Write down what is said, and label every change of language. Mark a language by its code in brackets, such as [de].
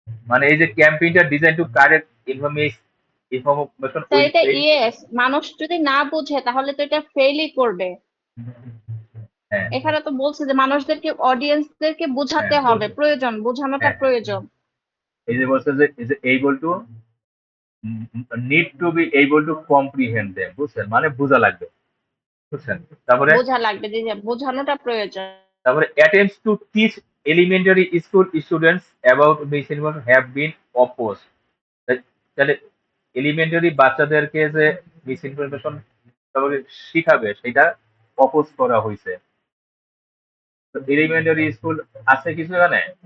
[bn] মানে এই যে ক্যাম্পেইনটা [en] design to correct information [bn] sir [en] will [bn] এটা ফেল। ইয়েস, মানুষ যদি না বুঝে তাহলে তো এটা ফেলই করবে। হ্যাঁ এখানে তো বলছে যে মানুষদেরকে, অডিয়েন্সদেরকে হ্যাঁ বোঝাতে হবে, বলছে, প্রয়োজন, বোঝানোটা হ্যাঁ প্রয়োজন। এই যে বলছে যে [en] is able to need to be able to comprehend them, [bn] বুঝছেন? মানে বোঝা লাগবে, বুঝছেন? তারপরে বোঝা লাগবে, যে যে বোঝানোটা প্রয়োজন। তারপরে [en] attempts to teach elementary school students about misinformation have been opposed. [bn] তাহলে এলিমেন্টারি বাচ্চাদেরকে যে মিসইনফরমেশন শিখাবে সেটা অপোজ করা হয়েছে। তো এলিমেন্টারি স্কুল আছে কিছু এখানে?